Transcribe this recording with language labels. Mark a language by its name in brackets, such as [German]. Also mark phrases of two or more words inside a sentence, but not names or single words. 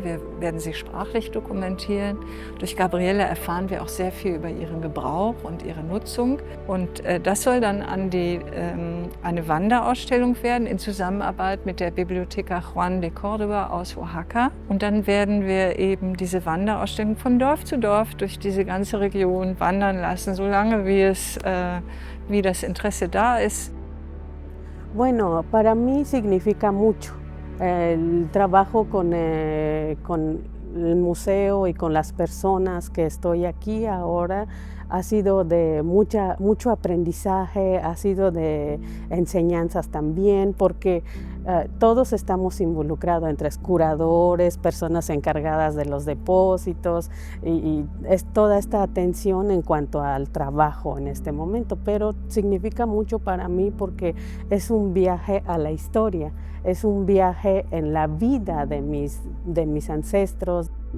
[German] Wir werden sie sprachlich dokumentieren. Durch Gabriele erfahren wir auch sehr viel über ihren Gebrauch und ihre Nutzung und das soll dann an eine Wanderausstellung werden in Zusammenarbeit mit der Biblioteca Juan de Córdoba aus Oaxaca. Und dann werden wir eben diese Wanderausstellung von Dorf zu Dorf durch diese ganze Region wandern lassen, solange wie das Interesse da ist. [Spanish] Bueno, para mí significa mucho el trabajo con el museo y con las personas que estoy aquí ahora. Ha sido de mucho aprendizaje, ha sido de enseñanzas también, porque todos estamos involucrados entre curadores, personas encargadas de los depósitos y es toda esta atención en cuanto al trabajo en este momento, pero significa mucho para mí porque es un viaje a la historia, es un viaje en la vida de mis ancestros.